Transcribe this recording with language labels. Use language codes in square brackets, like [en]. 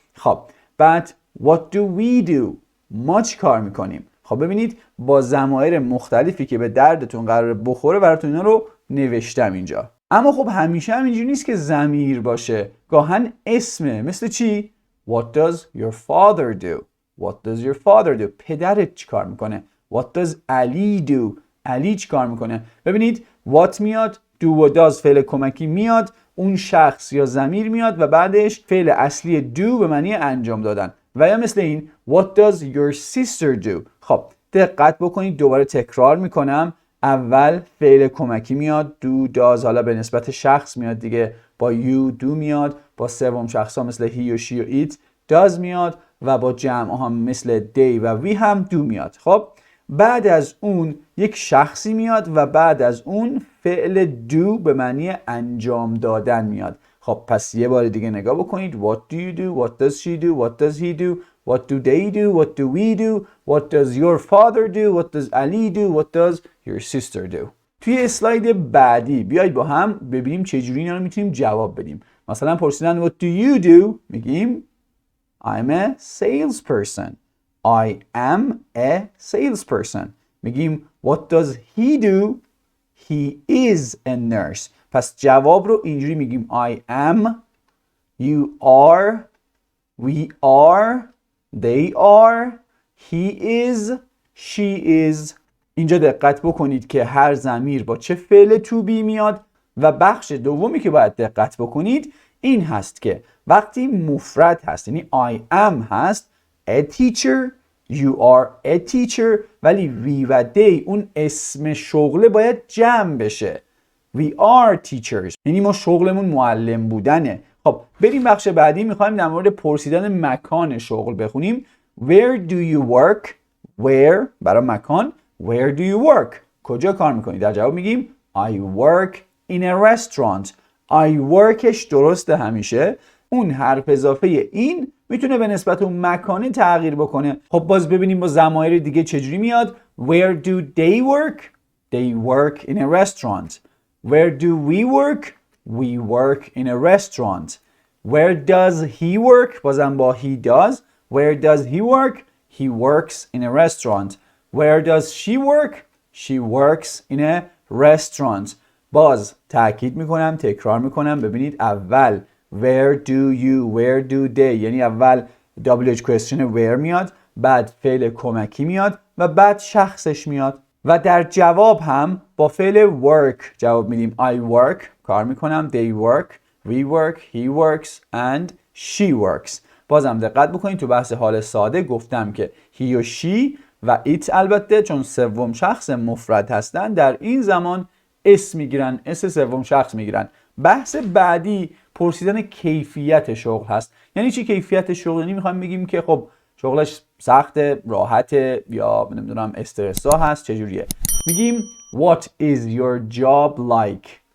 [fa] خب بعد [en] What do we do? [fa] ما چی کار میکنیم. خب ببینید با ضمایر مختلفی که به دردتون قراره بخوره براتون اینا رو نوشتم اینجا. اما خب همیشه هم اینجوری نیست که ضمیر باشه، گاهن اسمه. مثل چی؟ [en] What does your father do? What does your father do? [fa] پدرت چی کار میکنه. [en] What does Ali do? [fa] علی چی کار میکنه. ببینید what میاد، do و does فعل کمکی میاد، اون شخص یا ضمیر میاد و بعدش فعل اصلی do به معنی انجام دادن. و یا مثل این [en] What does your sister do? [fa] خب دقت بکنید، دوباره تکرار میکنم. اول فعل کمکی میاد do does، حالا به نسبت شخص میاد دیگه، با you do میاد، با سوم شخص ها مثل he و she و it does میاد و با جمع ها مثل they و we هم do میاد. خب بعد از اون یک شخصی میاد و بعد از اون فعل do به معنی انجام دادن میاد. خب پس یه بار دیگه نگاه بکنید. [en] What do you do? What does she do? What does he do? What do they do? What do we do? What does your father do? What does Ali do? What does your sister do? [fa] توی اسلاید بعدی بیایید با هم ببینیم چجوری اینا رو میتونیم جواب بدیم. مثلا پرسیدن [en] What do you do? [fa] میگیم [en] I'm a salesperson. I am a salesperson. [fa] میگیم [en] What does he do? He is a nurse. [fa] پس جواب رو اینجوری میگیم [en] I am, you are, we are, they are, he is, she is. اینجا دقت بکنید که هر ضمیر با چه فعل to be میاد و بخش دومی که باید دقت بکنید این هست که وقتی مفرد هست، یعنی I am هست، a teacher, you are a teacher، ولی we و they اون اسم شغله باید جمع بشه. We are teachers، [fa] یعنی ما شغلمون معلم بودنه. خب بریم بخش بعدی. میخوایم در مورد پرسیدن مکان شغل بخونیم. [en] Where do you work? [fa] Where برای مکان. [en] Where do you work? [fa] کجا کار میکنی؟ در جواب میگیم [en] I work in a restaurant. [fa] I workش درسته همیشه. اون حرف اضافه این میتونه به نسبت اون مکانه تغییر بکنه. خب باز ببینیم با ضمایر دیگه چجوری میاد. [en] Where do they work? They work in a restaurant. Where do we work? We work in a restaurant. Where does he work? [fa] بازم با he does. [en] Where does he work? He works in a restaurant. Where does she work? She works in a restaurant. [fa] باز تأکید میکنم، تکرار میکنم. ببینید اول [en] where do you, where do they، [fa] یعنی اول WH question where میاد، بعد فعل کمکی میاد و بعد شخصش میاد و در جواب هم با فعل work جواب میدیم. I work کار میکنم. [en] They work, we work, he works and she works. [fa] بازم دقت بکنید تو بحث حال ساده گفتم که he و she و it البته چون سوم شخص مفرد هستن در این زمان اسم میگیرن، اسم سوم شخص میگیرن. بحث بعدی پرسیدن کیفیت شغل هست. یعنی چی کیفیت شغل؟ یعنی میخوایم بگیم که خب شغلش سخته، راحته یا نمیدونم استرسا هست، چجوریه؟ میگیم [en] what is your job like?